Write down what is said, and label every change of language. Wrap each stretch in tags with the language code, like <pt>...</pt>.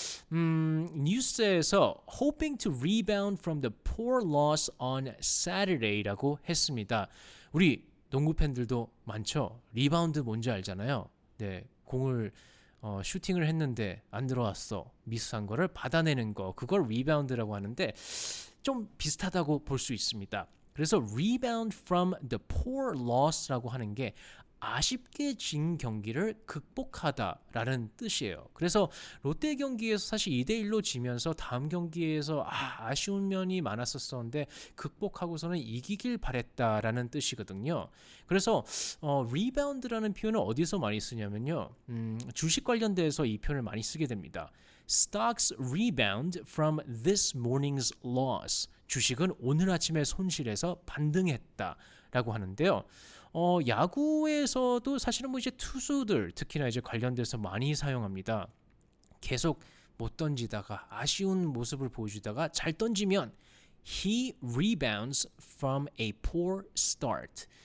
<ko>뉴스에서</ko> <en>hoping to rebound from the poor loss on Saturday라고 했습니다.</en> <ko>우리 농구 팬들도 많죠. 리바운드 뭔지 알잖아요. 네, 공을 슈팅을 했는데 안 들어왔어. 미스한 거를 받아내는 거. 그걸 리바운드라고 하는데 좀 비슷하다고 볼 수 있습니다. 그래서</ko> <en>rebound from the poor loss</en> <ko>라고 하는 게 아쉽게 진 경기를 극복하다라는 뜻이에요. 그래서 롯데 경기에서 사실 2대1로 지면서 다음 경기에서 아쉬운 면이 많았었는데 극복하고서는 이기길 바랬다라는 뜻이거든요. 그래서 rebound라는 표현을 어디서 많이 쓰냐면요, 주식 관련돼서 이 표현을 많이 쓰게 됩니다.</ko> <en>Stocks rebound from this morning's loss.</en> <ko>주식은 오늘 아침의 손실에서 반등했다라고 하는데요. 야구에서도 사실은 뭐 이제 투수들 특히나 이제 관련돼서 많이 사용합니다. 계속 못 던지다가 아쉬운 모습을 보여주다가 잘 던지면</ko> <en>he rebounds from a poor start.</en>